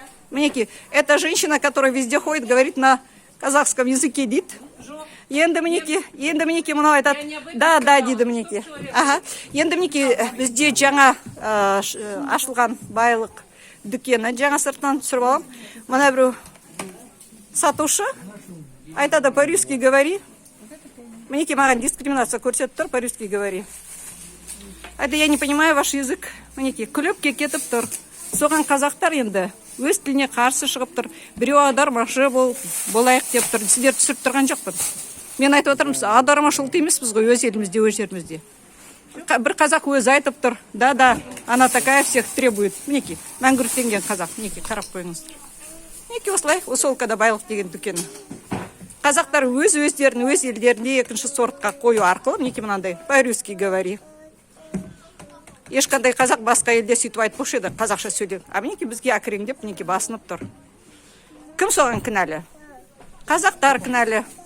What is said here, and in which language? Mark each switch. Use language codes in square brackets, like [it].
[kk] Мінеке, [ru] это женщина, которая везде ходит, говорит на казахском языке, [kk] дейді. Енді мінеке мынау айтады. [ru] Да, [kk] дейді мінеке. Ага. Енді мінеке бізде жаңа ашылған байлық дүкені жаңа сыртынан түсіріп алам. Мына біреу сатушы айтады, [ru] по-русски говори. [kk] Мінеке маған дискриминация көрсетіп тұр, [ru] по-русски говори. Это я не понимаю ваш язык. [kk] Мінеке күліп кетіп тұр. Соған қазақтар енді өз тіліне қарсы шығып тұр. Біреу аудармашы болайық деп тұр. Сіздер түсіріп тұрған жоқпын. Мен айтып отырмын, аудармашылық емеспіз ғой өз елімізде, өз жерімізде. Бір қазақ өзі айтып тұр. [ru] Да, она такая всех требует. [kk] Мінеке, мәңгүрттенген қазақ. Мінеке, қарап қойыңыздар. Мінеке осылай, Усолкада байлық деген дүкен. Қазақтар өздерін, өз елдерінде екінші сортқа қою арқылы, мінеке мынандай, [ru] по-русски говори. [kk] Ешқандай қазақ басқа елде сөйтіп айтпаушы еді, қазақша сөйлеп. А мінеке бізге әкіреңдеп, мінеке басынып тұр. Кім соған кінәлі? Қазақтар кінәлі.